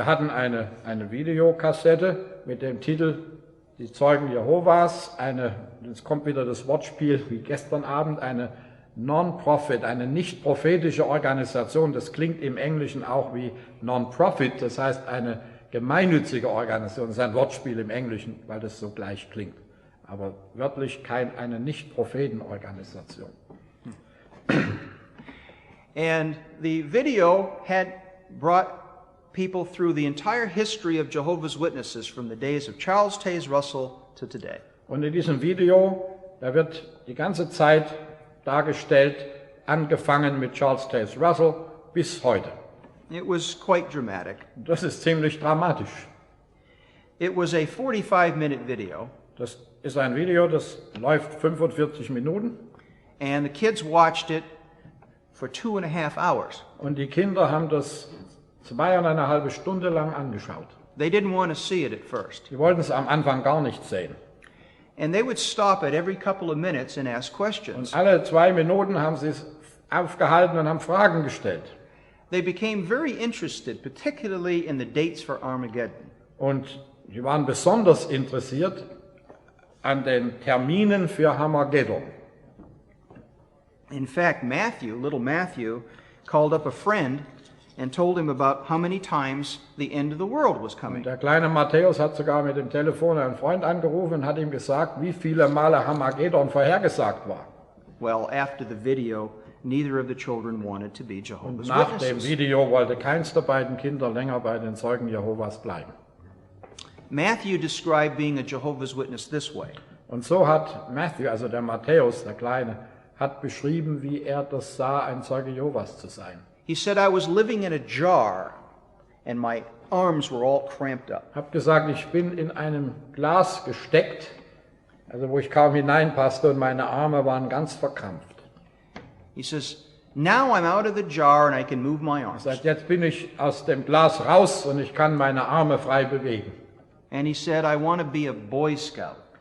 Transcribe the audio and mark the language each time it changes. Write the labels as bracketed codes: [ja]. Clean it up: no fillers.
[de] Wir hatten eine Videokassette mit dem Titel Die Zeugen Jehovas, jetzt kommt wieder das Wortspiel wie gestern Abend, eine Non-Profit, eine nicht prophetische Organisation. Das klingt im Englischen auch wie Non-Profit, das heißt eine gemeinnützige Organisation. Das ist ein Wortspiel im Englischen, weil das so gleich klingt. Aber wörtlich eine Nicht-Propheten-Organisation. [en] And the video had brought people through the entire history of Jehovah's Witnesses from the days of Charles Taze Russell to today. [de] Und in diesem Video, da wird die ganze Zeit dargestellt, angefangen mit Charles Taze Russell bis heute. [en] It was quite dramatic. [de] Das ist ziemlich dramatisch. [en] It was a 45-minute video, [de] Das ist ein Video, das läuft 45 Minuten [en] and the kids watched it for 2.5 hours. [de] und die Kinder haben das 2,5 Stunden lang angeschaut. [en] They didn't want to see it at first. [de] Sie wollten es am Anfang gar nicht sehen. [en] And they would stop it every couple of minutes and ask [de] Und [en] questions. [de] alle 2 Minuten haben sie es aufgehalten und haben Fragen gestellt. [en] They became very interested, particularly in the dates for Armageddon. [de] Und sie waren besonders interessiert an den Terminen für Armageddon. [en] In fact, little Matthew, called up a friend and told him about how many times the end of the world was coming. [de] Der kleine Matthäus hat sogar mit dem Telefon einen Freund angerufen und hat ihm gesagt, wie viele Male Armageddon vorhergesagt war. [en] Well, after the video, neither of the children wanted to be Jehovah's [de] Nach dem [en] Witnesses. [de] Video wollte keins der beiden Kinder länger bei den Zeugen Jehovas bleiben. [en] Matthew described being a Jehovah's Witness this way. [de] Und so hat Matthew, also der Matthäus, der Kleine, hat beschrieben, wie er das sah, ein Zeuge Jehovas zu sein. [en] He said, I was living in a jar and my arms were all cramped up. [de] Hab gesagt, ich bin in einem Glas gesteckt, also wo ich kaum hineinpasste und meine Arme waren ganz verkrampft. [en] He says, now I'm out of the jar and I can move my arms. [de] Er sagt, jetzt bin ich aus dem Glas raus und ich kann meine Arme frei bewegen. [en] And he said, I want to be a Boy Scout.